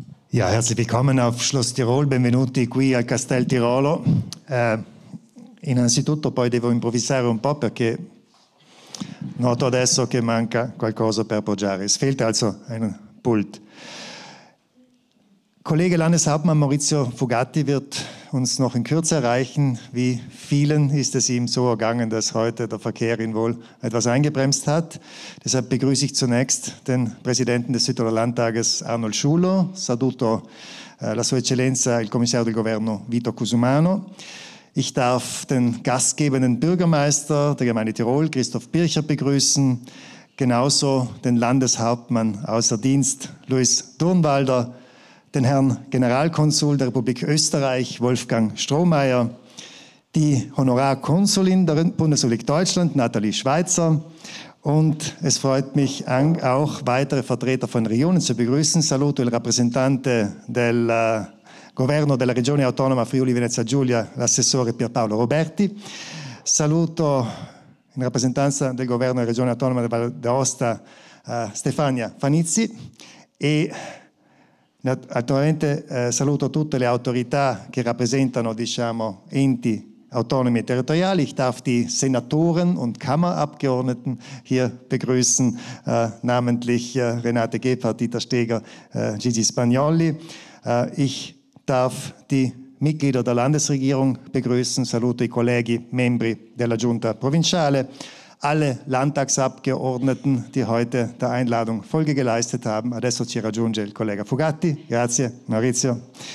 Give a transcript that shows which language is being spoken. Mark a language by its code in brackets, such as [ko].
[de] Ja, herzlich willkommen auf Schloss Tirol, [it] benvenuti qui al Castel Tirolo. Innanzitutto poi devo improvvisare un po' perché noto adesso che manca qualcosa per appoggiare. [de] Es fehlt also ein Pult. Kollege Landeshauptmann Maurizio Fugatti wird uns noch in Kürze erreichen. Wie vielen ist es ihm so ergangen, dass heute der Verkehr ihn wohl etwas eingebremst hat. Deshalb begrüße ich zunächst den Präsidenten des Südtiroler Landtages Arnold Schuler. [it] Saluto la Sua Eccellenza, il Commissario del Governo Vito Cusumano. [de] Ich darf den gastgebenden Bürgermeister der Gemeinde Tirol, Christoph Bircher, begrüßen. Genauso den Landeshauptmann außer Dienst, Luis Durnwalder, den Herrn Generalkonsul der Republik Österreich, Wolfgang Strohmeier, die Honorarkonsulin der Bundesrepublik Deutschland, Nathalie Schweizer. Und es freut mich auch, weitere Vertreter von Regionen zu begrüßen. [it] Saluto il rappresentante del Governo della Regione Autonoma Friuli Venezia Giulia, l'assessore Pierpaolo Roberti. Saluto in rappresentanza del Governo della Regione Autonoma della Valle d'Aosta, Stefania Fanizzi. E naturalmente saluto tutte le autorità che rappresentano, enti autonomi e territoriali. [de] Ich darf die Senatoren und Kammerabgeordneten hier begrüßen, namentlich Renate Gebhardt, Dieter Steger, Gigi Spagnoli. Ich darf die Mitglieder der Landesregierung begrüßen. [it] Saluto i colleghi membri della Giunta Provinciale. [de] Alle Landtagsabgeordneten, die heute der Einladung Folge geleistet haben. [it] Adesso ci raggiunge il collega Fugatti. Grazie, Maurizio.